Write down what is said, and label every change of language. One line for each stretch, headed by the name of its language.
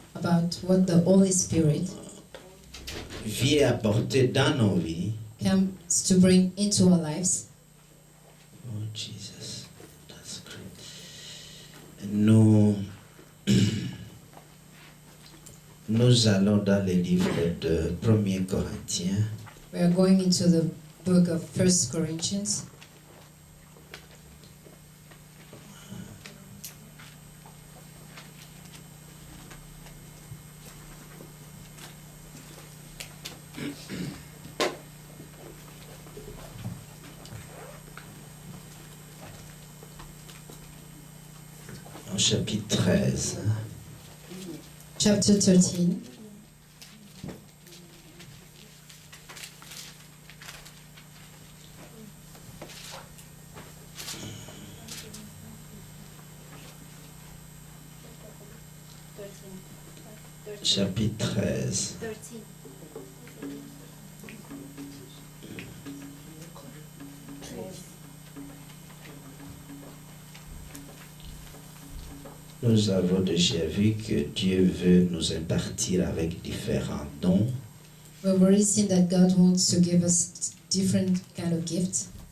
English: about what the Holy Spirit
French: vient apporter dans nos vies.
English: comes to bring into our lives. Oh Jesus, that's great.
French: Nous allons dans le livre de 1er Corinthiens.
English: We are going into the book of 1 Corinthians.
French: Au chapitre 13.
English: Chapter 13.
French: Chapitre 13. Nous avons déjà vu que Dieu veut nous impartir avec différents dons.
English: We've already seen that God wants to give us different kind of gifts.